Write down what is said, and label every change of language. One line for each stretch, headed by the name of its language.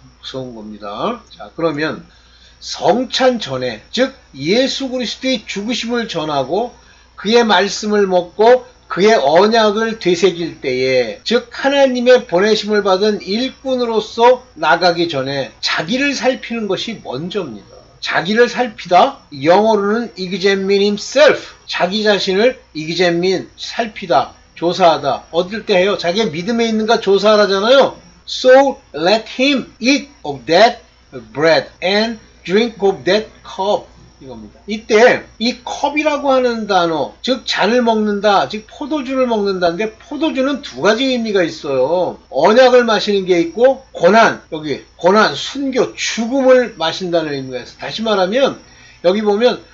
Korean: 무서운 겁니다. 자, 그러면 성찬 전에, 즉 예수 그리스도의 죽으심을 전하고 그의 말씀을 먹고 그의 언약을 되새길 때에, 즉 하나님의 보내심을 받은 일꾼으로서 나가기 전에 자기를 살피는 것이 먼저입니다. 자기를 살피다, 영어로는 examine himself, 자기 자신을 examine, 살피다, 조사하다. 어떨 때 해요? 자기의 믿음에 있는가 조사하라잖아요.
English: So let him eat of that bread and drink of that cup,
Korean: 이겁니다. 이때 이 컵이라고 하는 단어, 즉 잔을 먹는다, 즉 포도주를 먹는다인데, 포도주는 두 가지 의미가 있어요. 언약을 마시는 게 있고, 고난, 순교, 죽음을 마신다는 의미가 있어요. 다시 말하면 여기 보면